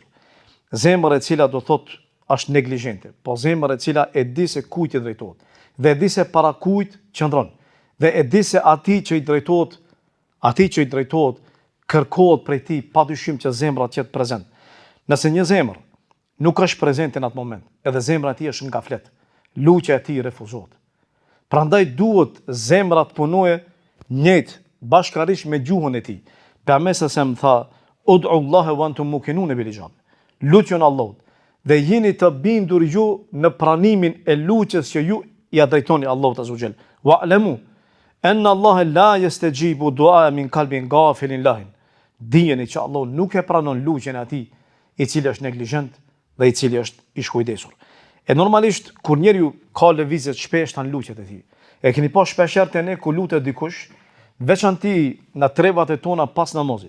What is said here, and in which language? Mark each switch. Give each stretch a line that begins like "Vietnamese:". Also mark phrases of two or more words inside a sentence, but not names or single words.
Albanian: Zemër e cila do thotë është neglizhente, po zemër e cila e di se kujt i drejtohet, dhe e di se para kujt qëndron, dhe e di se atij që i drejtohet, kërkohet prej tij, padyshim që zemra të jetë prezent. Nëse një zemër nuk është prezente në atë moment, edhe zemra e tij është ngaflet, lutja e tij refuzohet. Prandaj duhet zemra të punojë njëjtë bashkërisht me gjuhën e tij. Pejgamberi sa më tha,
Arabic: ادعوا الله وأنتم موقنون بالإجابة.
Albanian: Lutjon Allahut dhe jeni të bindur ju në pranimin e lutjes që ju ja drejtoni Allahut
Arabic: عز وجل. واعلموا أن الله لا يستجيب دعاء من قلب غافل لاه.
Albanian: Dijeni që Allah nuk e pranon lutjen e atij i cili është neglizhent dhe i cili është i shkujdesur. E normalisht, kur njeriu ka lëvizje të shpeshta në luqet e tij, e keni pa shpeshherë te ne ku lutet dikush, veçanti në trevat e tona pas namazit.